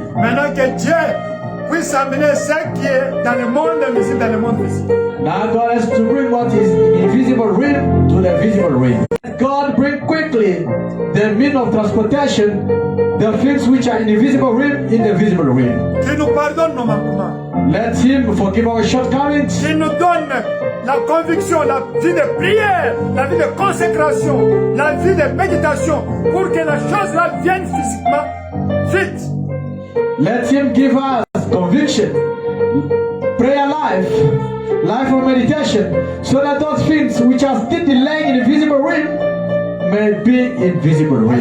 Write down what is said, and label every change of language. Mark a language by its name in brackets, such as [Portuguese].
[French] Maintenant que Dieu puisse amener ce qui est dans le monde invisible, dans le monde visible. [English] Now God has to bring what is invisible realm to the visible realm. God bring quickly the means of transportation, the things which are in the visible realm in the visible realm. [French] Qu'il nous pardonne nos manquements. [English] Let Him forgive our shortcomings. [French] Qu'il nous donne la conviction, la vie de prière, la vie de consécration, la vie de méditation, pour que la chose là vienne physiquement vite. [English] Let Him give us conviction, prayer life, life of meditation, so that those things which are still delaying in the visible realm may be in visible realm.